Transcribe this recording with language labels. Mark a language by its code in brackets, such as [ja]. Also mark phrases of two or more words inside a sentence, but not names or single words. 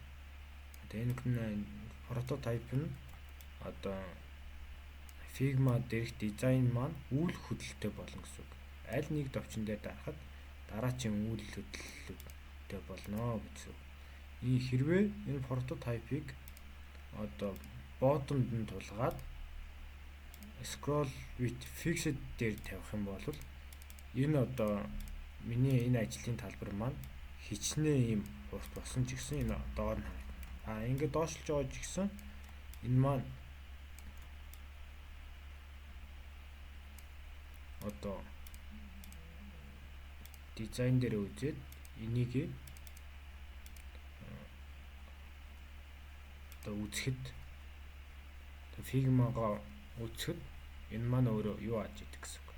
[mn] Тэгээд энэ прототип нь одоо Figma дээрх дизайн маань үйл хөдлөлтөй болно гэсэн үг. Аль нэг товчон дээр дарахад дараачийн үйл хөдлөлтөй болно гэсэн үг. Хэрвээ энэ прототипыг одоо bottom-д нь тулгаад [en] scroll with fixed [mn] дээр тавих юм бол энэ одоо миний энэ ажлын талбар маань хичнээн юм урт болсон ч гэсэн энэ доор нь харагдана. Ингээд доошлж байгаа ч гэсэн энэ маань одоо дизайн дээр үзээд энийг одоо үзэхэд Figma-га үзэхэд энэ маань өөрөө юу ааж идэг гэсэн үг.